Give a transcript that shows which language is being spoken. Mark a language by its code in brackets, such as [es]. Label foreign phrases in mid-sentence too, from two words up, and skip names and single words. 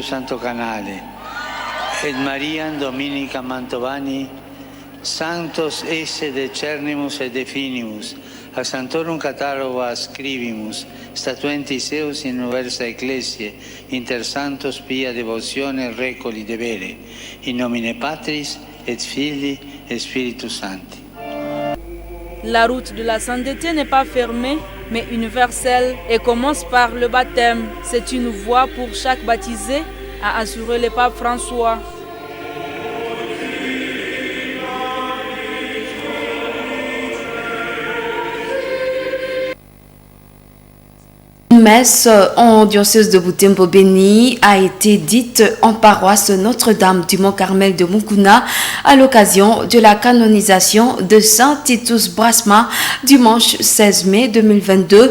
[la] Santo Canale, et Mariam Dominica Mantovani, Sanctos esse decernimus et definimus, a Sanctorum catalogo ascribimus, statuentis eus in universa ecclesiae, inter santos pia devotione recoli debere, in nomine Patris et Filii et Spiritus Sancti. [fr] La route de la sainteté n'est pas fermée, mais universelle et commence par le baptême. C'est une voie pour chaque baptisé, a assuré le pape François. Une messe en diocèse de Butembo-Beni a été dite en paroisse Notre-Dame du Mont-Carmel de Mukuna à l'occasion de la canonisation de Saint Titus Brasma dimanche 16 mai 2022.